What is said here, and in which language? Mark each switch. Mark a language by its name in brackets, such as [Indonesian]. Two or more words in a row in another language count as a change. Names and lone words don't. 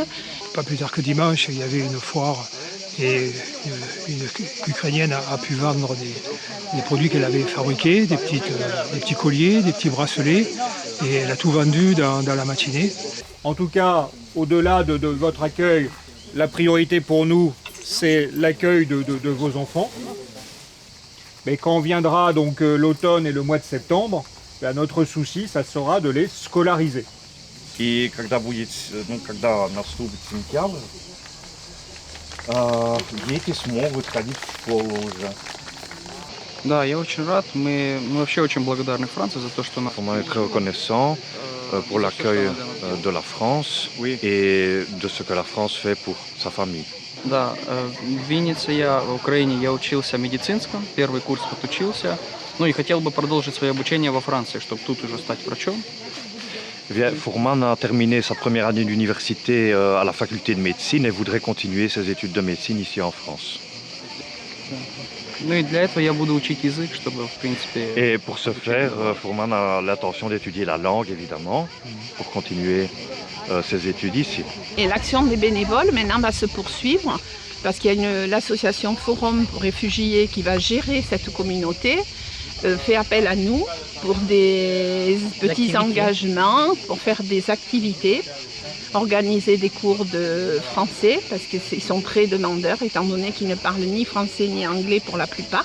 [French] Pas plus tard que dimanche, il y avait une foire et une Ukrainienne a pu vendre des produits qu'elle avait fabriqués, des petits colliers, des petits bracelets, et elle a tout vendu dans la matinée. En tout cas, au-delà de votre accueil, la priorité pour nous, c'est l'accueil de vos enfants. Mais quand viendra donc l'automne et le mois de septembre, ben, notre souci, ça sera de les scolariser. [Russian] И когда наступит сентябрь, дети смогут ходить в школу уже. Да, я очень рад. Мы вообще очень благодарны Франции за то, что она... [French] On est très reconnaissant pour l'accueil de la France et de ce que la France fait pour sa famille. [Russian] Да, в Виннице в Украине я учился медицинском, первый курс отучился. Ну и хотел бы продолжить свое обучение во Франции, чтобы тут уже стать врачом. [French] Fourman a terminé sa première année d'université à la faculté de médecine et voudrait continuer ses études de médecine ici en France. [Russian] Ну и для этого я буду учить язык, чтобы, в принципе... [French] Et pour ce faire, Fourman a l'intention d'étudier la langue, évidemment, pour continuer ses études ici. Et l'action des bénévoles maintenant va se poursuivre parce qu'il y a l'association Forum pour réfugiés qui va gérer cette communauté, fait appel à nous pour des petits engagements, pour faire des activités, organiser des cours de français parce qu'ils sont très demandeurs étant donné qu'ils ne parlent ni français ni anglais pour la plupart.